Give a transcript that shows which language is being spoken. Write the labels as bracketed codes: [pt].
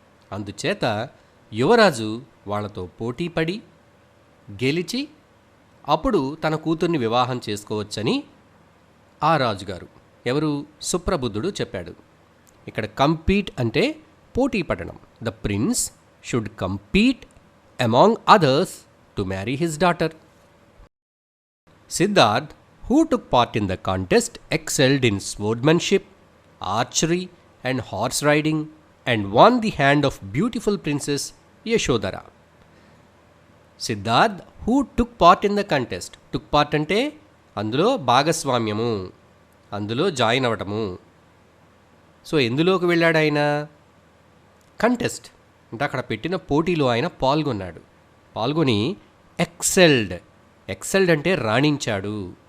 [te] అందుచేత యువరాజు వాళ్ళతో పోటీపడి గెలిచి అప్పుడు తన కూతుర్ని వివాహం చేసుకోవచ్చని ఆ రాజుగారు, ఎవరు? సుప్రబుద్ధుడు చెప్పాడు. ఇక్కడ కంపీట్ అంటే పోటీ పడడం. [en] The prince should compete among others to marry his daughter. Siddharth, who took part in the contest, excelled in swordsmanship, archery and horse riding and won the hand of beautiful princess Yashodhara. Siddharth who took part in the contest. [te] took part అంటే అందులో భాగస్వామ్యము, అందులో join అవ్వటము. So ఎందులోకి వెళ్ళాడు ఆయన? Contest అంటే అక్కడ పెట్టిన పోటీలో ఆయన పాల్గొని ఎక్సెల్డ్ అంటే రాణించాడు.